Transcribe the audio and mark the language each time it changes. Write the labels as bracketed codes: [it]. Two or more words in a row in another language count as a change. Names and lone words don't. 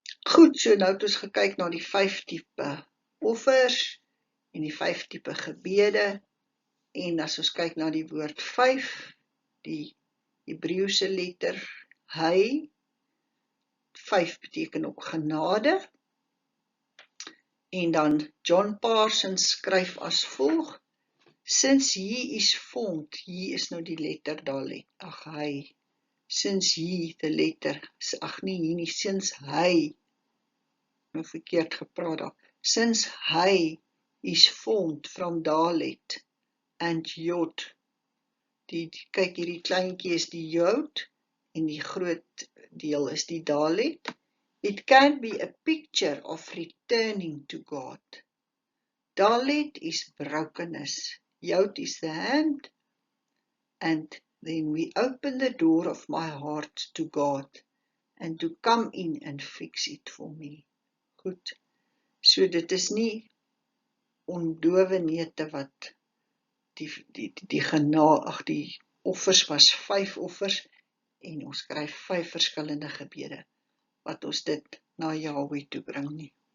[af] Goed, so nou het ons gekyk na die 5 tipe offers en die 5 tipe gebede. En as ons kyk na die woord 5, die Hebreëse letter hy, 5 beteken ook genade. En dan John Parsons skryf as volg: [en] Since he is formed, he is [af] nou die letter Dalet, hy. [en] Since he, the letter, [af] nie hier nie, since hy, nou verkeerd gepraat daar. [en] Since hy is formed from Dalet and Yod, [af] kyk hierdie kleintjie is die Yod en die groot deel is die Dalet. [en] It can be a picture of returning to God. Dalet is brokenness, Yod is the hand, and then we open the door of my heart to God and to come in and fix it for me. [af] Goed, so dit is nie ondowe neute wat die offers was 5 offers en ons skryf 5 verskillende gebede wat ons dit na Yahweh toe bring nie.